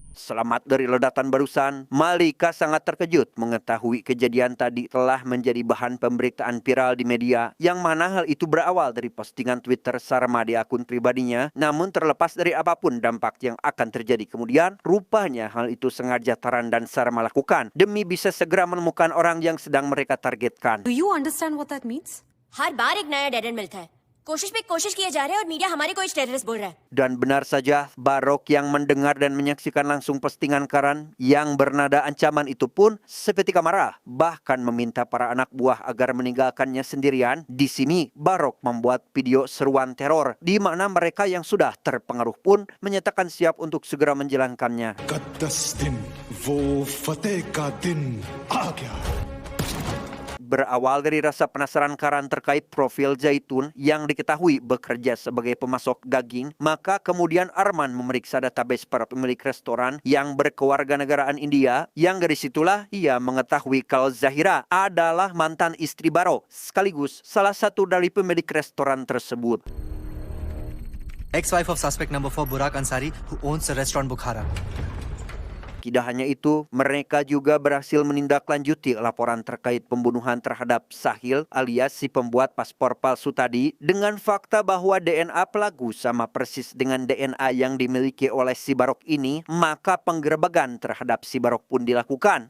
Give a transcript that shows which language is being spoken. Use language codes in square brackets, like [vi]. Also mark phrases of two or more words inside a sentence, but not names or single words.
[id] selamat dari ledakan barusan. Malika sangat terkejut mengetahui kejadian tadi telah menjadi bahan pemberitaan viral di media, yang mana hal itu berawal dari postingan Twitter Sarma di akun pribadinya. Namun terlepas dari apapun dampak yang akan terjadi kemudian, rupanya hal itu sengaja Taran dan Sarma lakukan demi bisa segera menemukan orang yang sedang mereka targetkan. [en] Do you understand what that means? [hi] हर बार एक नया [en] dead end [hi] मिलता है कोशिश पे कोशिश किए जा रहे हैं और मीडिया हमारे को टेररिस्ट बोल रहा है [id] Dan benar saja, Barok yang mendengar dan menyaksikan langsung postingan Karan yang bernada ancaman itu pun seketika marah, bahkan meminta para anak buah agar meninggalkannya sendirian. Di sini, Barok membuat video seruan teror, di mana mereka yang sudah terpengaruh pun menyatakan siap untuk segera menjalankannya. [hi] 10 दिन वो फतेह का दिन आ गया. [id] Berawal dari rasa penasaran Karan terkait profil Zaitun yang diketahui bekerja sebagai pemasok daging, maka kemudian Arman memeriksa database para pemilik restoran yang berkewarganegaraan India, yang dari situlah ia mengetahui kalau Zahira adalah mantan istri Barok, sekaligus salah satu dari pemilik restoran tersebut. [en] Ex-wife of suspect number 4 Burak Ansari, who owns the restaurant Bukhara. [id] Tidak hanya itu, mereka juga berhasil menindaklanjuti laporan terkait pembunuhan terhadap Sahil alias si pembuat paspor palsu tadi dengan fakta bahwa DNA pelaku sama persis dengan DNA yang dimiliki oleh si Barok ini, maka penggerebekan terhadap si Barok pun dilakukan.